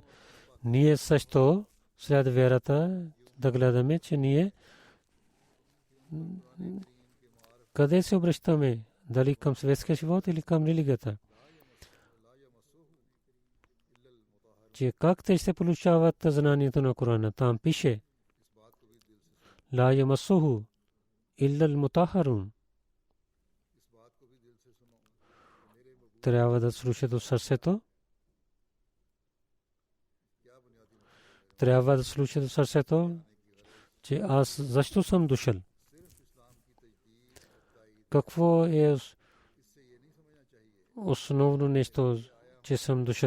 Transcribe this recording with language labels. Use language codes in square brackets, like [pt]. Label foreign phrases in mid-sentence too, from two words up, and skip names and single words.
[bg] Ние също след вярата да гледаме, че ние къде се обръщаме, дали към светския живот или към религията. Че как те ще получават знанието на Корана. Там пише [ar] لا يمسه إلا المطهرون. [bg] Трябва да слушат от сърцето. Трябва да слушат от сърцето, че аз защо съм дошъл. Какво е основно нещо, че съм дошъл.